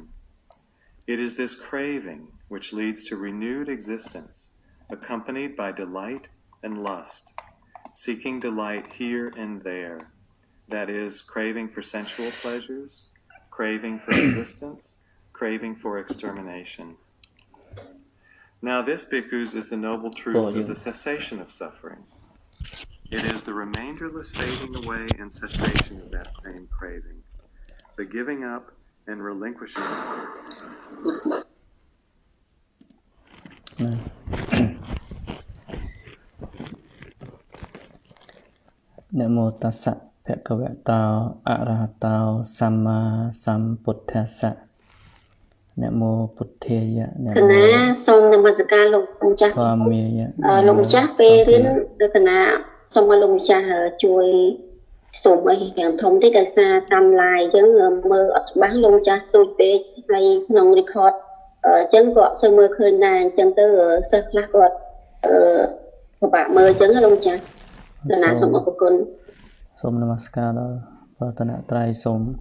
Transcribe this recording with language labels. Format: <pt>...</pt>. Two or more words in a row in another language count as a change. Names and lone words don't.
<en>It is this craving which leads to renewed existence, accompanied by delight and lust, seeking delight here and there, that is, craving for sensual pleasures, craving for existence, craving for extermination. Now this, bhikkhus, is the noble truth of the cessation of suffering. It is the remainderless fading away and cessation of that same craving, the giving up and relinquishing.</en> <pi>Namo tassa bhagavato arahato samma sambuddhassa. Namo Buddhaya.</pi> <km>Namo សូមនមស្ការលោកម្ចាស់លោកម្ចាស់ពេលរៀនដូចកណាសូមឲ្យលោកម្ចាស់ជួយសូមឲ្យរៀងធំតិចដោយសារតាម live អញ្ចឹងមើលអត់ច្បាស់លោកម្ចាស់ទូចពេកហើយក្នុង record អញ្ចឹងក៏អត់សូវមើលឃើញដែរអញ្ចឹងទៅសិស្សខ្លះគាត់ពិបាកមើលអញ្ចឹងលោកម្ចាស់កណាសូមអរគុណសូមនមស្ការដល់ប្រតនត្រ័យសូម</km>